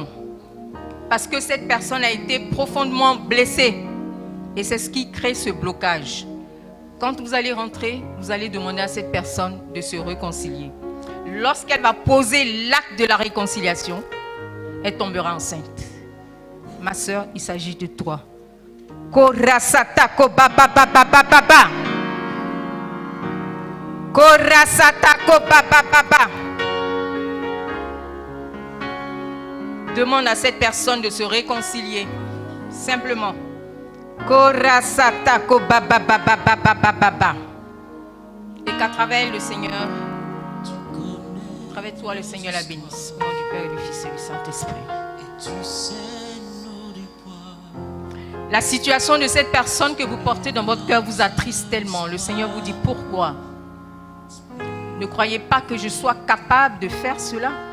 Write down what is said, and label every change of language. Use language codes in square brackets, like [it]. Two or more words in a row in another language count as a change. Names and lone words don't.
[fr] Parce que cette personne a été profondément blessée. Et c'est ce qui crée ce blocage. Quand vous allez rentrer, vous allez demander à cette personne de se réconcilier. Lorsqu'elle va poser l'acte de la réconciliation, elle tombera enceinte. Ma soeur, il s'agit de toi. Korasatako baba baba baba. Korasatako baba baba. Demande à cette personne de se réconcilier. Simplement. Korasatako baba baba baba baba. Et qu'à travers le Seigneur, à travers toi, le Seigneur la bénisse. Au nom du Père et du Fils et du Saint-Esprit. La situation de cette personne que vous portez dans votre cœur vous attriste tellement. Le Seigneur vous dit pourquoi? Ne croyez pas que je sois capable de faire cela.